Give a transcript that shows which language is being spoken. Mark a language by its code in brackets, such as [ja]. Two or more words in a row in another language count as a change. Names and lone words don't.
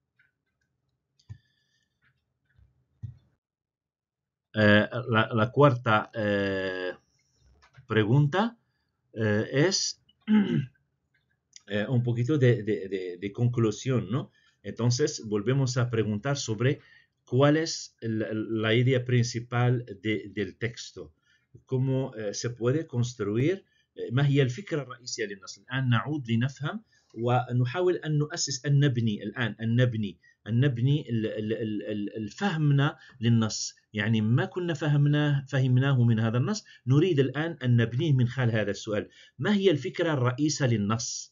[es] La cuarta pregunta es un poquito de conclusión, ¿no? Entonces volvemos a preguntar sobre cuál es la idea principal del texto, cómo se puede construir. [ar] ما هي الفكرة الرئيسية للنص؟ الآن نعود لنفهم ونحاول أن نؤسس أن نبني الآن أن نبني فهمنا للنص، يعني ما كنا فهمناه من هذا النص نريد الآن أن نبنيه من خلال هذا السؤال: ما هي الفكرة الرئيسة للنص؟